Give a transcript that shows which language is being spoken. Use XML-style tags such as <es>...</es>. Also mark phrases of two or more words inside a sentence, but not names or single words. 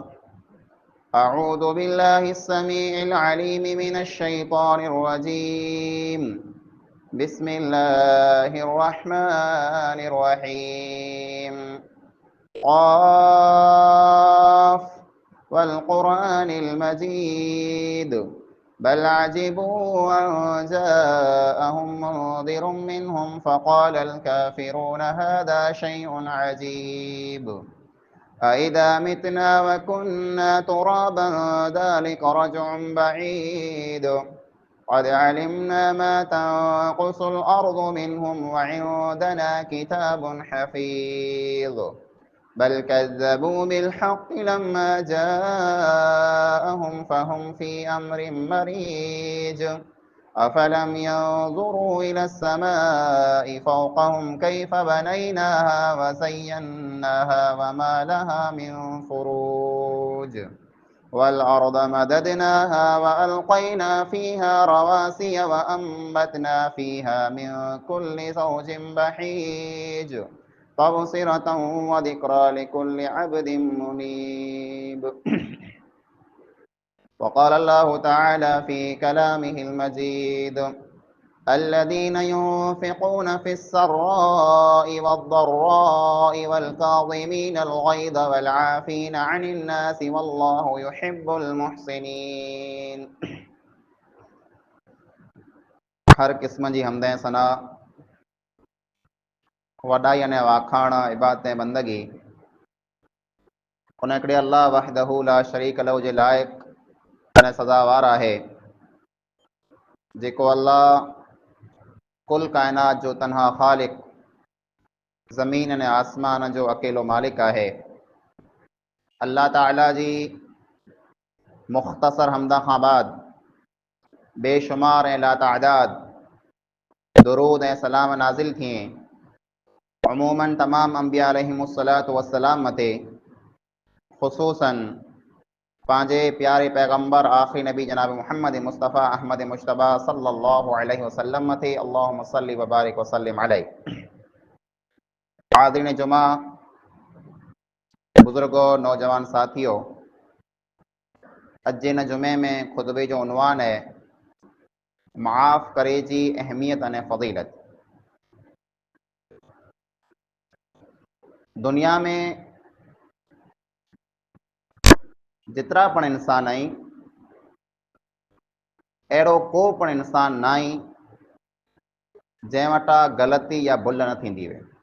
<ar>أعوذ بالله السميع العليم من الشيطان الرجيم. بسم الله الرحمن الرحيم. ق والقرآن المجيد بل عجبوا أن جاءهم منذر منهم فقال الكافرون هذا شيء عجيب أإذا متنا وكنا ترابا ذلك رجع بعيد قد علمنا ما تنقص الأرض منهم وعندنا كتاب حفيظ بل كذبوا بالحق لما جاءهم فهم في أمر مريج أفلم ينظروا إلى السماء فوقهم كيف بنيناها وزيناها وما لها من فروج والأرض مددناها وألقينا فيها رواسي وأنبتنا فيها من كل زوج بهيج تبصرة وذكرى لكل عبد منيب. وقال الله تعالى في كلامه المجيد الذين ينفقون في السراء والضراء والكاظمين الغيظ والعافين عن الناس والله يحب المحسنين.</ar> <sd>हर क़िस्म जी हम्द ऐं सना वॾाई अने वाखाण इबादत ऐं बंदगी उन हिकिड़े अल्लाह</sd> <ar>وحده لا شريك له</ar> <sd>जे लाइक़ अने सज़ावार आहे, जेको अल्लाह कुल काइनात जो तन्हा ख़ालिक, ज़मीन अने आसमान जो अकेलो मालिक आहे। अल्लाह ताला जी मुख़्तसर हमदा खां बाद बेशुमार ऐं लातआदाद दुरूद ऐं सलाम नाज़िल थिए अमूमन तमाम अंबिया</sd> <ar>عليهم الصلاة والسلام</ar> <sd>मते, ख़ुसूसन पांजे प्यारे पैगंबर आखिरी नबी जनाब मुहम्मद मुस्तफ़ा अहमद मुश्तबा</sd> <ar>صلى الله عليه وسلم</ar> <sd>मते</sd> <ar>اللهم صل وبارك وسلم عليه.</ar> <sd>हाज़िरीन जुमा, बुजुर्गों, नौजवान साथियों, अज इन जुमे में खुतबे जो उन्वान है माफ़ करे जी अहमियत अने फ़ज़ीलत। दुनिया में जितरा पण इंसान आई अहिड़ो को पण इंसान न आई जंहिं वटां ग़लती या भुल न थींदी हुई।</sd>